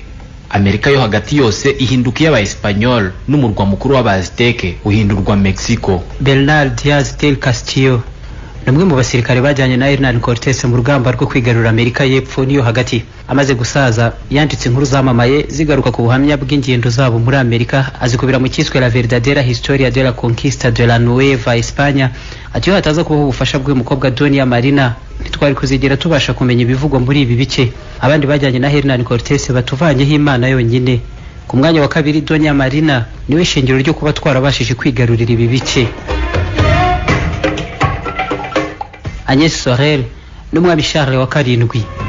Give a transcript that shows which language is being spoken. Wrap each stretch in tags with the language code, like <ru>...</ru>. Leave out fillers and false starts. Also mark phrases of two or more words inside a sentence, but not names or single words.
<rw>Amerika yo hagati yose ihinduka y'Aba-Espanyol n'umurwa mukuru w'Abazteke uhindurwa Mexico. Bernal Diaz del Castillo namwe mu basirikare bajyanye na Hernán Cortés mu rugamba rwo kwigarurira Amerika y'Epfo niyo hagati. Amaze gusaza yanditse inkuru zamamaye zigaruka ku buhamya bw'ingendo zabo muri Amerika, azikubira mu cyiswe La verdadera historia de la conquista de la Nueva España. Ati hataza kubaho ubufasha bw'umukobwa Doña Marina ntitwari kuzigera tubasha kumenya ibivugwa muri ibi bice. Abandi bajyanye na Hernán Cortés batuvanyeho Imana yonyine. Ku mwanya wa kabiri Doña Marina niwe shingiro ryo kuba twarabashije kwigarurira ibi bice. Agnès Sorel n'umwami Charles wa 7.</rw>